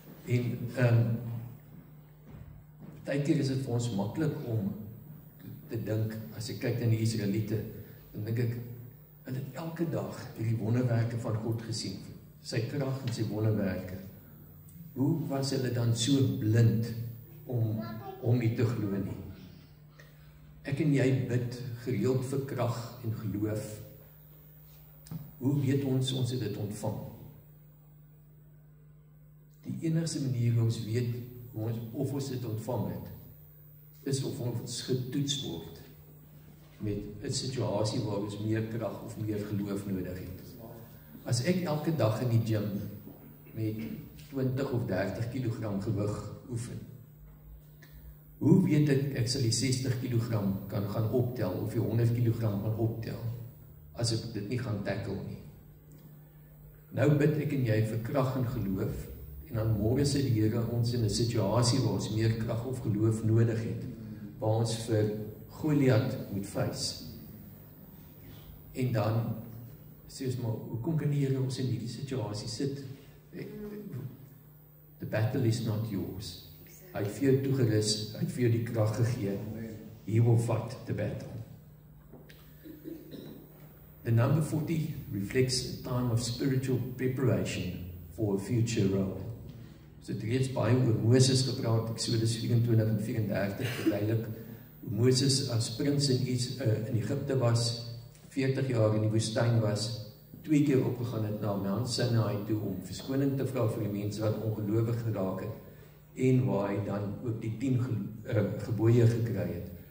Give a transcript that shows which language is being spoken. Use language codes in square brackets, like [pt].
[af] En partykeer is dit vir ons maklik om te dink, as ek kyk na die Israeliete, dan dink ek, hulle het elke dag die wonderwerke van God gesien, sy krag en sy wonderwerke. Hoe was hulle dan so blind om nie te glo nie? Ek en jy bid gereeld vir krag en geloof. Hoe weet ons het dit ontvang? Die enigste manier hoe ons weet of ons dit ontvang het, is of ons getoets word met 'n situasie waar ons meer krag of meer geloof nodig het. As ek elke dag in die gym met 20 of 30 kg gewig oefen, hoe weet ek sal die 60 kg kan gaan optel of die 100 kg kan optel as ek dit nie gaan tackle nie? Nou bid ek en jy vir krag en geloof, en dan môre sê die Here ons in 'n situasie waar ons meer krag of geloof nodig het, waar ons vir Goliat moet face. En dan sê ons maar, hoekom kan die Here ons in hierdie situasie sit? [en] The battle is not yours. [af] Hy het vir jou toegerus, hy het vir jou die krag gegee. [en] He will fight the battle. The number 40 reflects a time of spiritual preparation for a future role. [af] So het reeds baie oor Moses gepraat, Exodus 24 en 34, verduidelik hoe Moses as prins in Egypte was, 40 jaar in die woestyn was, 2 keer opgegaan het na Mount Sinai toe om verskoning te vra vir die mense wat ongelowig geraak het, en waar hy dan ook die 10 gebooie gekry het.